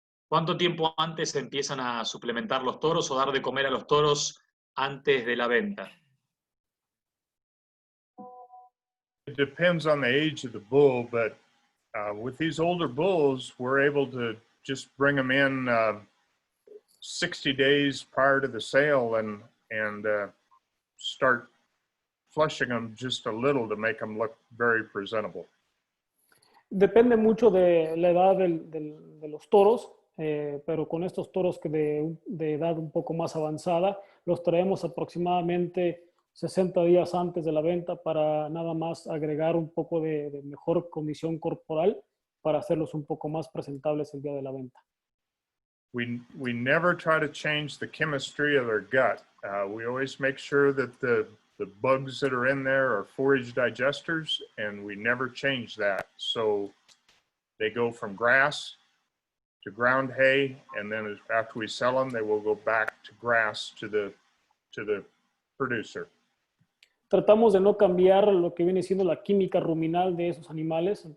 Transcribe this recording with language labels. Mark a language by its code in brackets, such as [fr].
[es] ¿Cuánto tiempo antes empiezan a suplementar los toros o dar de comer a los toros antes de la venta? [en] It depends on the age of the bull, but with these older bulls, we're able to just bring them in 60 days prior to the sale and start flushing them just a little to make them look very presentable. [es] Depende mucho de la edad de los toros, pero con estos toros que de edad un poco más avanzada, los traemos aproximadamente 60 días antes de la venta para nada más agregar un poco de mejor condición corporal para hacerlos un poco más presentables el día de la venta. [en] We never try to change the chemistry of their gut. We always make sure that the bugs that are in there are forage digesters, and we never change that. So they go from grass to ground hay, and then after we sell them, they will go back to grass to the producer. [es] Tratamos de no cambiar lo que viene siendo la química ruminal de esos animales.